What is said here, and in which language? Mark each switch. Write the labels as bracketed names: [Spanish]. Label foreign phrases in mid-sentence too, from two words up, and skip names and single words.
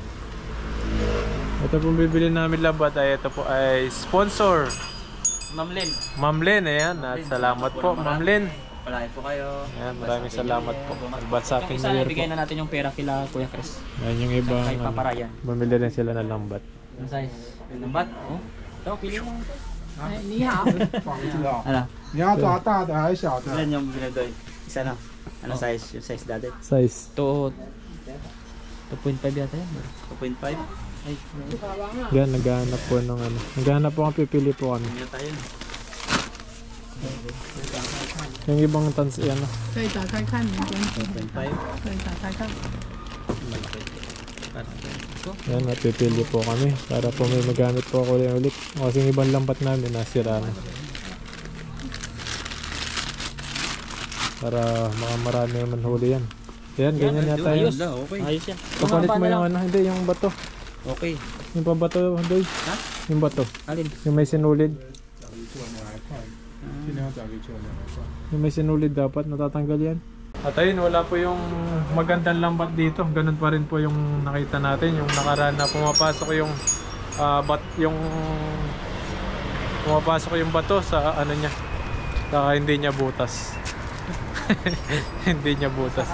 [Filipino] Ito pong bibili namin lambat ay ito po ay sponsor. Ma'am Lynn. Ma'am Lynn, ayan. At salamat po, Ma'am Lynn. Palain po kayo. Ayan, maraming salamat po. Advance Yung Happy isa, [English] New Year [Filipino] ibigay po. na natin yung pera kila Kuya Chris. Ayan yung ibang Kay Papa Ryan. bumili rin sila ng lambat. Ano size? Yung lambat? Oh. Ito, pili mo. [Chinese] 你好， [Filipino] Ano? [Chinese] 你要抓大的还是小的？ [Filipino] Ilan yung binadoy? Isa na. Ano size? Yung size dati? Size. Ito, 2.5 yata yan. 2.5? Ay, Yan, naghahanap po ng ano. Naghahanap po kami, pipili po kami. Hindi na tayo. Yung ibang tans, yan. [Chinese] 可以打开看，你先 [Filipino] 2.5? [Chinese] 可以打开看。 [Filipino] Yan, napipili po kami para po may magamit po ako ulit. Kasi yung ibang lambat namin nasira na. Para marami naman huli yan. Yan, ganyan yata yun. Okay. ayos yan. Kapalit mo yung ano, hindi yung bato. Okay. Yung pabato, Doy. Ha? Yung bato. Alin? Yung may sinulid. [Chinese] 尽量找个旧的来换。 [Filipino] Yung may sinulid dapat natatanggal yan. At ayun, wala po yung magandang lambat dito. Ganun pa rin po yung nakita natin. Yung nakaraan na pumapasok yung pumapasok yung bato sa ano niya. Saka hindi niya butas. Hindi niya butas.